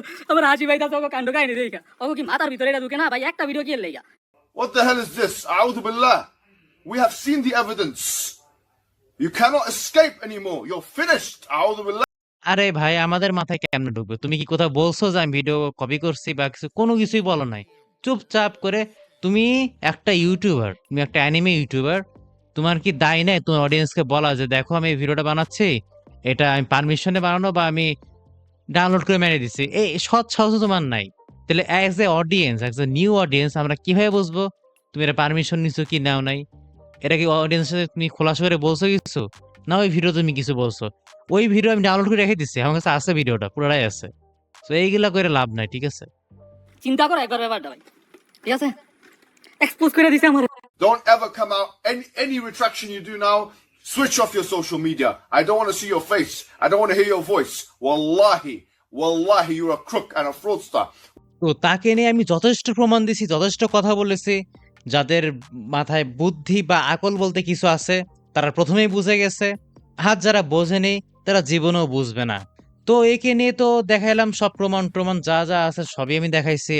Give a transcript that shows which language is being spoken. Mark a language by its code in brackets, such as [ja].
[bn] আমার হাসি পাইতাছে ওকে কাণ্ড কাহিনী দেখা, ওকে কি মাথার ভিতরে এটা ঢুকে না ভাই? একটা ভিডিও কি এর লেগা? [en] What the hell is this? [ar] A'udhu billah. [en] We have seen the evidence. You cannot escape anymore. You're finished. [ar] A'udhu billah. [bn] আরে ভাই আমাদের মাথায় কেমনে ঢুকবে? তুমি কি কোথাও বলছো যে আমি ভিডিও কপি করছি বা কিছু? কোনো কিছুই বলো নাই। চুপচাপ করে তুমি একটা ইউটিউবার, তুমি একটা অ্যানিমে ইউটিউবার, তোমার কি দায় নেই তোমার অডিয়েন্সকে বলা যে দেখো আমি এই ভিডিওটা বানাচ্ছি, এটা আমি পারমিশনে বানানো বা আমি ডাউনলোড করে মেরে দিছি, এই সৎ সাহস তোমার নাই? তাহলে [en] as a audience, as a new audience [bn] আমরা কিভাবে বুঝবো তুমি এটা পারমিশন নিছো কি নাও নাই? এটা কি অডিয়েন্সের সাথে তুমি খোলাসা করে বলছো কিছু, না ওই ভিডিও তুমি কিছু বলছো? ওই ভিডিও আমি ডাউনলোড করে রেখে দিচ্ছি, আমার কাছে আছে ভিডিওটা পুরোটাই আছে। তো এইগুলা করে লাভ নাই, ঠিক আছে? চিন্তা করো একবার ব্যাপারটা ভাই, ঠিক আছে? এক্সপোজ করে দিছে আমার। [en] Don't ever come out. Any retraction you do now, switch off your social media. I don't want to see your face. I don't want to hear your voice. [ar] Wallahi, wallahi, [en] you're a crook and a fraudster. [bn] তো তাকে নিয়ে আমি যথেষ্ট প্রমাণ দিছি, যথেষ্ট কথা বলেছি। যাদের মাথায় বুদ্ধি বা আকল বলতে কিছু আছে তারা প্রথমেই বুঝে গেছে, আর যারা বোঝেনি তারা জীবনেও বুঝবে না। তো একে নিয়ে তো দেখাইলাম সব প্রমাণ প্রমাণ যা যা আছে সবই আমি দেখাইছি।